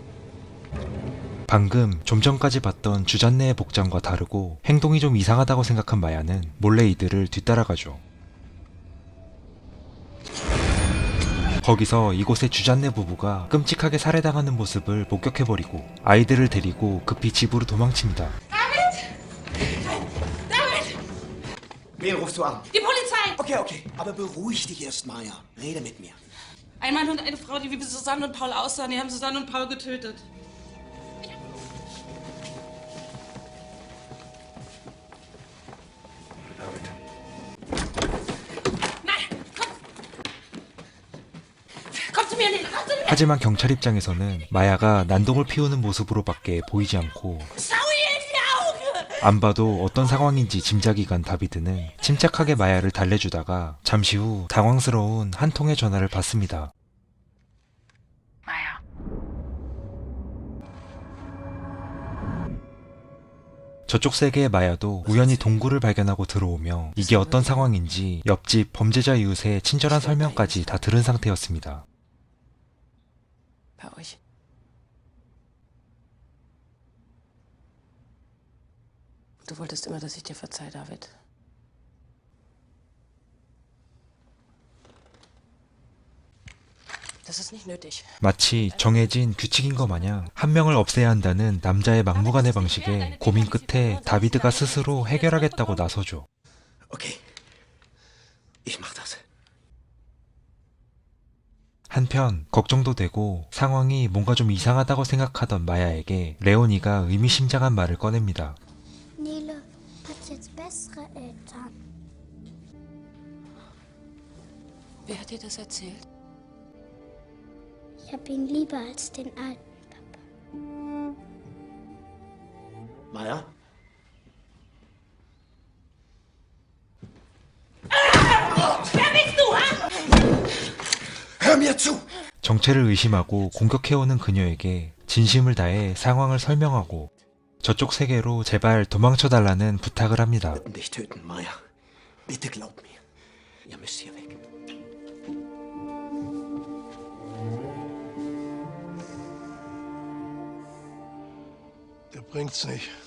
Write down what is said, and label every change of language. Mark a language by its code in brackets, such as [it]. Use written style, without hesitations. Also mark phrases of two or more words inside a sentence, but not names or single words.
[ko] 방금 좀 전까지 봤던 주잔네의 복장과 다르고 행동이 좀 이상하다고 생각한 마야는 몰래 이들을 뒤따라가죠. 거기서 이곳의 주잔네 부부가 끔찍하게 살해당하는 모습을 목격해버리고 아이들을 데리고 급히 집으로 도망칩니다. [de] Wen rufst du an? Die Polizei! Okay. Aber beruhig dich erst, Maya. Rede mit mir. Ein Mann und eine Frau, die wie Susanne und Paul aussahen, die haben Susanne und Paul getötet. Nein! Komm zu mir, Lena! Komm zu mir! [ko] 하지만 경찰 입장에서는 마야가 난동을 피우는 모습으로밖에 보이지 않고 [de] Schau ihr in die Augen! [ko] 안 봐도 어떤 상황인지 짐작이 간 다비드는 침착하게 마야를 달래주다가 잠시 후 당황스러운 한 통의 전화를 받습니다. Maya. 저쪽 세계의 마야도 우연히 동굴을 발견하고 들어오며 이게 어떤 상황인지 옆집 범죄자 이웃의 친절한 설명까지 다 들은 상태였습니다. [de] Bei euch. Du wolltest immer, dass ich dir verzeih, David. Das ist nicht nötig. [ko] 마치 정해진 규칙인 것 마냥 한 명을 없애야 한다는 남자의 막무가내 방식에 고민 끝에 다비드가 스스로 해결하겠다고 나서죠. [de] Okay. Ich mach das. [ko] 한편 걱정도 되고 상황이 뭔가 좀 이상하다고 생각하던 마야에게 레오니가 의미심장한 말을 꺼냅니다. [de] Nele hat jetzt bessere Eltern. Wer hat dir das erzählt? Ich hab ihn lieber als den alten Papa. Maya? Wer bist du, ha? mir zu! [ko] 정체를 의심하고 공격해오는 그녀에게 진심을 다해 상황을 설명하고 저쪽 세계로 제발 도망쳐달라는 부탁을 합니다. [de] Dich töten, Maya. Bitte glaub mir. Ihr müsst hier weg. Der bringt's nicht.